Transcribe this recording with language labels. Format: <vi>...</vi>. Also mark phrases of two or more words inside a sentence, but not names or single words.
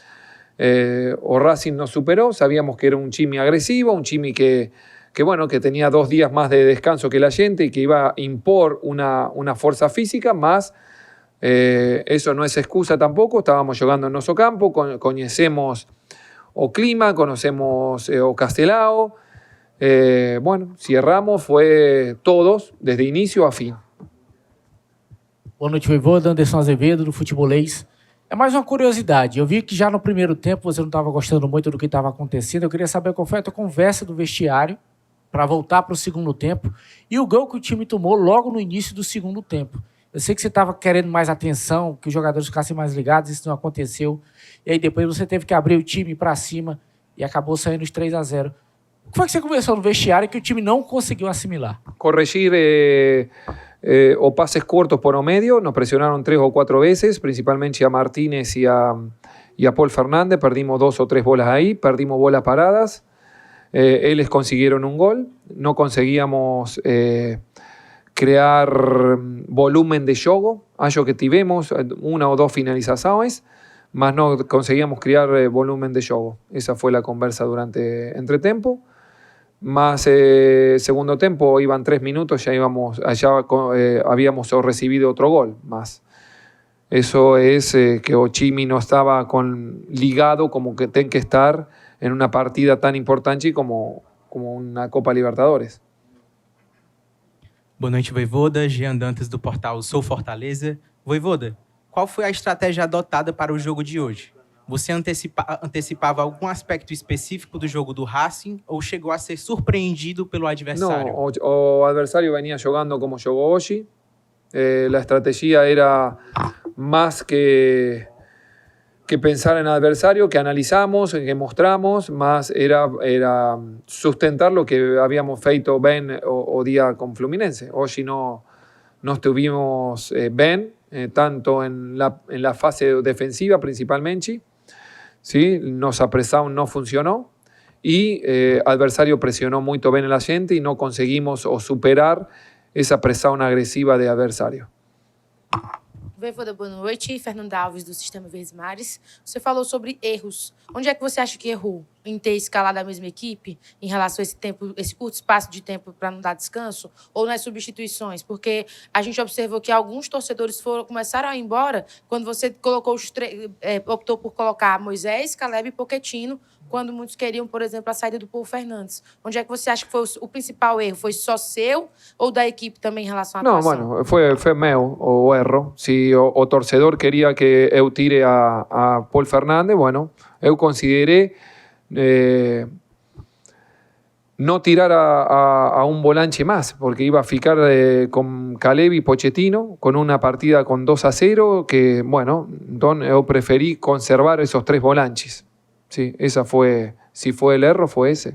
<es>O Racing nos superó, sabíamos que era un Chimi agresivo, un Chimi que tenía 2 días más de descanso que la gente y que iba a impor una fuerza física, más eso no es excusa tampoco, estábamos jugando en nuestro campo, conocemos o clima, conocemos o Castelao, si erramos fue todos, desde inicio a fin.</es> <pt>Boa noite, Voivoda. Anderson Azevedo, do Futebolês. É mais uma curiosidade. Eu vi que já no primeiro tempo você não estava gostando muito do que estava acontecendo. Eu queria saber qual foi a tua conversa do vestiário para voltar para o segundo tempo e o gol que o time tomou logo no início do segundo tempo. Eu sei que você estava querendo mais atenção, que os jogadores ficassem mais ligados, isso não aconteceu. E aí depois você teve que abrir o time para cima e acabou saindo os 3-0. O que foi que você conversou no vestiário que o time não conseguiu assimilar?</pt> <es>Corregir o pases cortos por o medio, nos presionaron 3 o 4 veces, principalmente a Martínez y a Paul Fernández, perdimos 2 o 3 bolas ahí, perdimos bolas paradas, ellos consiguieron un gol, no conseguíamos crear volumen de jogo,</es> <pt>acho que tivemos</pt> <es>1 o 2 finalizaciones, mas no conseguíamos crear volumen de jogo. Esa fue la conversa durante entretempo. Más segundo tiempo, iban 3 minutos, habíamos recibido otro gol más. Eso es que Ochimi no estaba ligado como que tiene que estar en una partida tan importante como una Copa Libertadores.</es> <pt>Boa noite, Voivoda. Jean Dantas, do portal Sou Fortaleza. Voivoda, qual foi a estratégia adotada para o jogo de hoje? Você antecipava algum aspecto específico do jogo do Racing ou chegou a ser surpreendido pelo adversário?</pt> <es>No, o adversario venía jugando como jugó hoy. La estrategia era más que pensar en el adversario, que analizamos, que mostramos, más era sustentar lo que habíamos feito bien o día con Fluminense. Hoy no estuvimos bien, tanto en la fase defensiva principalmente. ¿Sí? Nos apresamos, no funcionó y adversario presionó muy bien a la gente y no conseguimos superar esa</es> <pt>pressão agressiva</pt> <es>de adversário.</es> <pt>Voivoda, boa noite. Fernanda Alves, do Sistema Verdes Mares. Você falou sobre erros. Onde é que você acha que errou? Em ter escalado a mesma equipe em relação a esse curto espaço de tempo para não dar descanso? Ou nas substituições? Porque a gente observou que alguns torcedores começaram a ir embora quando você colocou optou por colocar Moisés, Caleb e Pochettino, quando muitos queriam, por exemplo, a saída do Paul Fernandes. Onde é que você acha que foi o principal erro? Foi só seu ou da equipe também em relação à atuação? Não, foi meu o erro. Se o torcedor queria que eu tire a Paul Fernandes,</pt> <es>eu consideré no tirar a un volante más, porque iba a ficar con Caleb y Pochettino, con una partida con 2-0, que, entonces yo preferí conservar esos 3 volantes. Sí, si fue el error, fue ese.</es>